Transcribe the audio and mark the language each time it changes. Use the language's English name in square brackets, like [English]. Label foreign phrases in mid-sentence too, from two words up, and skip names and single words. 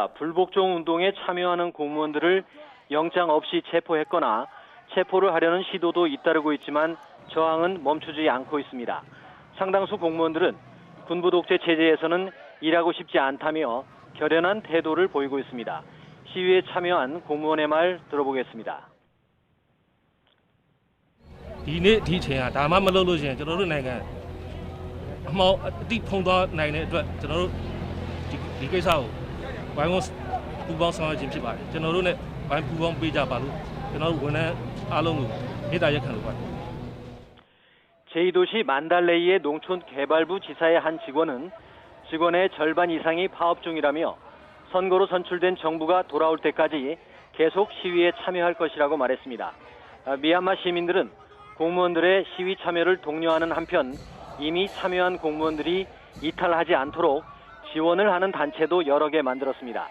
[Korean] 불복종 운동에 참여하는 공무원들을 영장 없이 체포했거나 체포를 하려는 시도도 잇따르고 있지만 저항은 멈추지 않고 있습니다. 상당수 공무원들은 군부 독재 체제에서는 일하고 싶지 않다며 결연한 태도를 보이고 있습니다. 시위에 참여한 공무원의 말 들어보겠습니다. [Burmese] ဒီနေ့ဒီချိန်ကဒါမှမလုပ်လို့ရှိရင်ကျွန်တော်တို့နိုင်ငံအမောက်အတိဖုံးသွားနိုင်တဲ့အတွက်ကျွန်တော်တို့ဒီကိစ္စကိုဝိုင်းဝန်းပူးပေါင်းဆောင်ရွက်ခြင်းဖြစ်ပါတယ်ကျွန်တော်တို့ ਨੇ ဝိုင်းပူးပေါင်းပေးကြပါလို့ကျွန်တော်တို့ဝန်ထမ်းအားလုံးကိုမေတ္တာရပ်ခံလိုပါတယ် [Korean] 제2도시 만달레이의 농촌개발부 지사의 한 직원은 직원의 절반 이상이 파업 중이라며 선거로 선출된 정부가 돌아올 때까지 계속 시위에 참여할 것이라고 말했습니다. 미얀마 시민들은 공무원들의 시위 참여를 독려하는 한편 이미 참여한 공무원들이 이탈하지 않도록 지원을 하는 단체도 여러 개 만들었습니다.